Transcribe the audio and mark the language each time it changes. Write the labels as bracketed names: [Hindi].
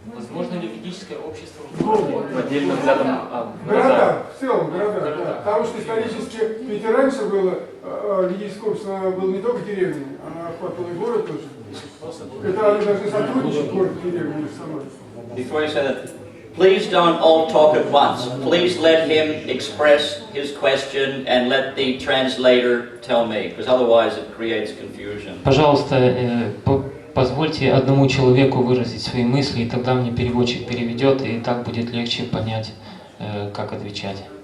[Russian] Возможно ли ведическое общество В отдельно взятом города, в целом города, да. Потому что исторически, ведь и раньше было, ведическое общество было не только деревни, а охватывало и город тоже. Это они должны сотрудничать, город и деревни между собой. [English] Before you say that, please don't all talk at once. Please let him express his question and let the translator tell me, because otherwise it creates confusion. [Russian] Пожалуйста, позвольте одному человеку выразить свои мысли, и тогда мне переводчик переведет, и так будет легче понять, как отвечать.